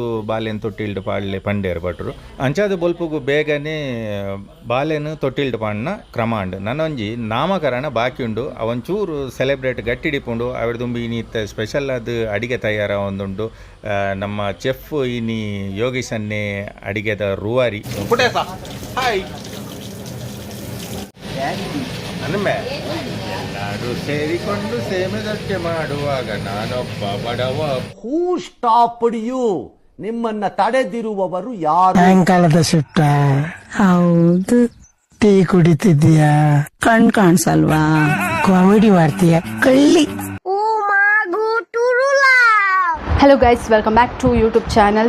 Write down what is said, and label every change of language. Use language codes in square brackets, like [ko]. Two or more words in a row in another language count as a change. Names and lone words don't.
[tcy] ಬಾಲೆನ್ ತೊಟ್ಟಿಲ್ಡು ಪಾಡ್ಲೆ ಪಂಡೇರು ಭಟ್ರು ಅಂಚಾದ ಬೊಲ್ಪುಗು ಬೇಗನೆ ಬಾಲೆನು ತೊಟ್ಟಿಲ್ಡು ಪಾಡ್ನ ಕ್ರಮ ಉಂಡು ನನ್ನೊಂಜಿ ನಾಮಕರಣ ಬಾಕಿ ಉಂಡು ಅವೊಂಚೂರು ಸೆಲೆಬ್ರೇಟ್ ಗಟ್ಟಿಡಿಪುಂಡು ಅವರ ದುಂಬಿ ಇನಿತ್ತ ಸ್ಪೆಷಲ್ ಅದು ಅಡಿಗೆ ತಯಾರ ಒಂದುಂಡು ನಮ್ಮ ಚೆಫ್ ಇನಿ ಯೋಗೀಶನ್ನೇ ಅಡಿಗೆದ ರೂವಾರಿ ಹಾಯ್ ನನ್ಮೆ [kn] ಎಲ್ಲರೂ ಸೇರಿಕೊಂಡು ಸೇಮೆದಕ್ಕೆ ಮಾಡುವಾಗ ನಾನೊಬ್ಬ ಬಡವ. [en] Who stopped you? [kn] ನಿಮ್ಮನ್ನ ತಡೆದಿರುವವರು ಯಾರು? ಸಾಯಂಕಾಲದ ಸುತ್ತ ಹೌದು. ಟೀ ಕುಡಿತಿದ್ಯಾ? ಕಣ್ ಕಾಣಿಸಲ್ವಾ? ಕಾಮಿಡಿ ಮಾಡ್ತೀಯ ಕಳ್ಳಿ. [en] hello guys, welcome back to YouTube channel.